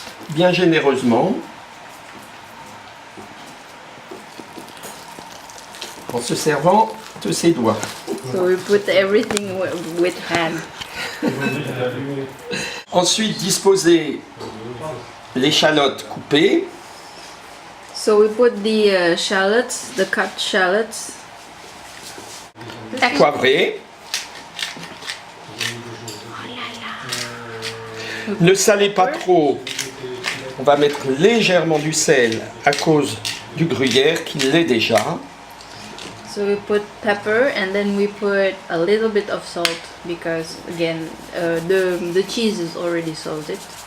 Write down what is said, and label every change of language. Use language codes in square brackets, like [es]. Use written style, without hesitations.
[fr] Bien généreusement, en se servant de ses doigts. [en] So we put everything with hand. [fr] Ensuite, disposez l'échalote coupée. [en] So we put the shallots, the cut shallots. [fr] Poivrée. Ne salez pas trop. On va mettre légèrement du sel à cause du gruyère qui l'est déjà. [en] So we put pepper and then we put a little bit of salt because again the cheese is already salted.